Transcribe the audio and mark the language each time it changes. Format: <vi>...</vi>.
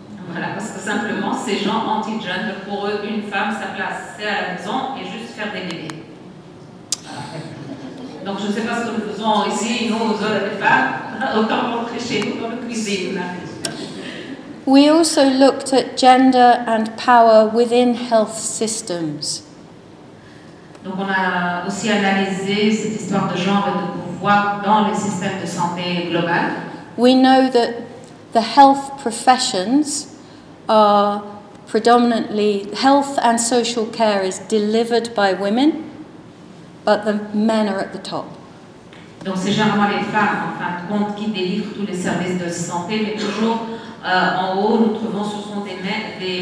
<fr>Voilà, parce que simplement, ces gens anti-gender, pour eux, une femme, sa place, c'est à la maison et juste faire des bébés. Voilà. Donc, je ne sais pas ce que nous faisons ici, nous, aux hommes et femmes, autant rentrer chez nous dans la cuisine.</fr> <en>We also looked at gender and power within health systems.</en> <fr>Donc, on a aussi analysé cette histoire de genre et de pouvoir dans les systèmes de santé global.</fr> <en>We know that the health professions are predominantly, health and social care is delivered by women, but the men are at the top.</en> <fr>Donc c'est généralement les femmes, en fin de compte, qui délivrent tous les services de santé, mais toujours en haut, nous trouvons ce sont des mâles</fr>